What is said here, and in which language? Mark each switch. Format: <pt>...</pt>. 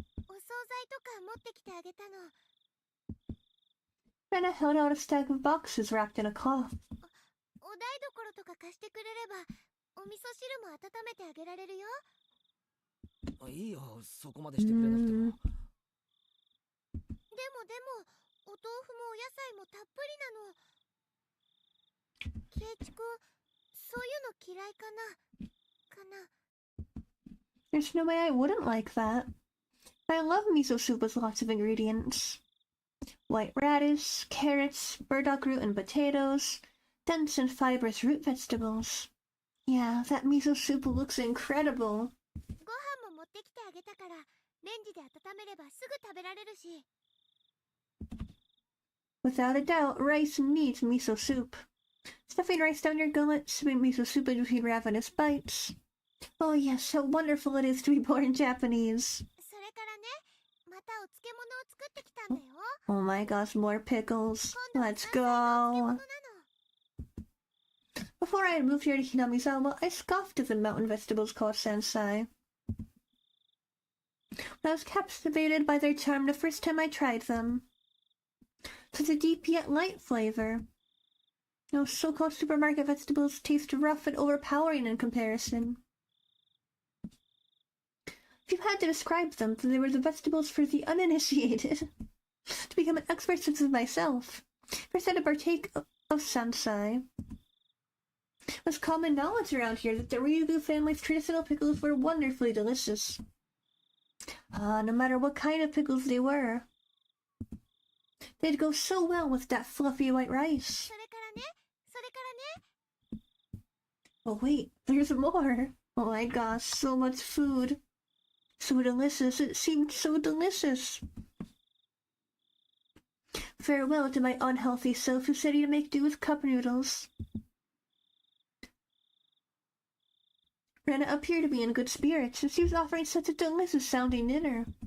<ja>お惣菜とか持ってきてあげたの。</ja> <en>Rena held out a stack of boxes wrapped in a cloth.</en> <ja>お台所とか貸してくれれば、お味噌汁も温めてあげられるよ。いいよ、そこまでしてくれなくても。でも、お豆腐もお野菜もたっぷりなの。ケイチ君、そういうの嫌いかな？かな。</ja> <en>There's no way I wouldn't like that. I love miso soup with lots of ingredients. White radish, carrots, burdock root and potatoes, dense and fibrous root vegetables. Yeah, that miso soup looks incredible.</en> <ja>ご飯も持ってきてあげたから、レンジで温めればすぐ食べられるし。</ja> <en>Without a doubt, rice needs miso soup. Stuffing rice down your gullet, sipping miso soup in between ravenous bites. Oh yes, how wonderful it is to be born Japanese.</en> <ja>それからね、またお漬物を作ってきたんだよ。</ja> <en>Oh my gosh, more pickles.</en> <ja>今度は</ja> <en>Let's</en> <ja>山菜の漬物なの。</ja> <en>Before I had moved here to Hinamizawa, I scoffed at the mountain vegetables called sansai. I was captivated by their charm the first time I tried them. Such a deep yet light flavor. Those so-called supermarket vegetables taste rough and overpowering in comparison. If you had to describe them, then they were the vegetables for the uninitiated. To become an expert such as myself, first I had to partake of sansai. It was common knowledge around here that the Ryugu family's traditional pickles were wonderfully delicious. No matter what kind of pickles they were. They'd go so well with that fluffy white rice.</en> <ja>それからね、それからね。</ja> <en>Oh wait, there's more. Oh my gosh, so much food. So delicious, it seemed so delicious. Farewell to my unhealthy self who said he'd make do with cup noodles. Rena appeared to be in good spirits, and she was offering such a delicious-sounding dinner.</en>